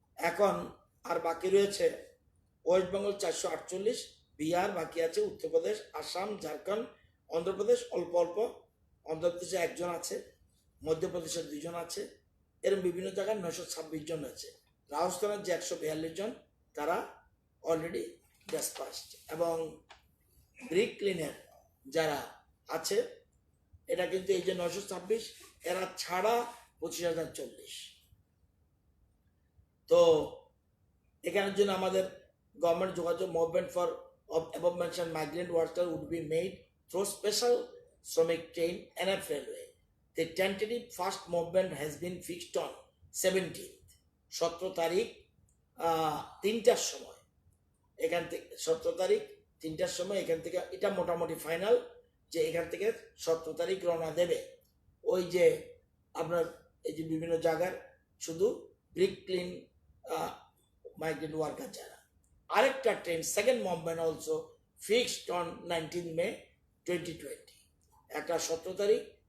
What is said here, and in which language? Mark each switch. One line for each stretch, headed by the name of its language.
Bangla: এখন আর বাকি রয়েছে ওয়েস্ট বেঙ্গল 448, বিহার বাকি আছে, উত্তরপ্রদেশ, আসাম, ঝাড়খণ্ড, অন্ধ্রপ্রদেশ অল্প অল্প, অন্ধ্রপ্রদেশে 1 জন আছে, মধ্যপ্রদেশের 2 জন আছে, এরকম বিভিন্ন জায়গায় 926 জন আছে। রাজস্থানের যে 142 জন তারা অলরেডি ডিসপাসড, এবং ব্রিক ক্লিনার যারা আছে এটা কিন্তু এই যে 926 এরা ছাড়া 25,040। তো এখানের জন্য আমাদের গভর্নমেন্ট যোগাযোগ
English: Movement for above mentioned migrant worker would be made through special Shramik train NF Railway. The tentative first movement has been fixed on 17th,
Bangla: 17 তারিখ 3টার সময়। এখান থেকে 17 তারিখ 3টার সময় এখান থেকে, এটা মোটামুটি ফাইনাল যে এখান থেকে 17 তারিখ রওনা দেবে। ওই যে আপনার এই যে বিভিন্ন জায়গার শুধু ব্রিক ক্লিন মাইগ্রেন্ট ওয়ার্কার যারা।
English: আরেকটা train second movement also fixed on 19 May 2020,
Bangla: একটা 17 তারিখ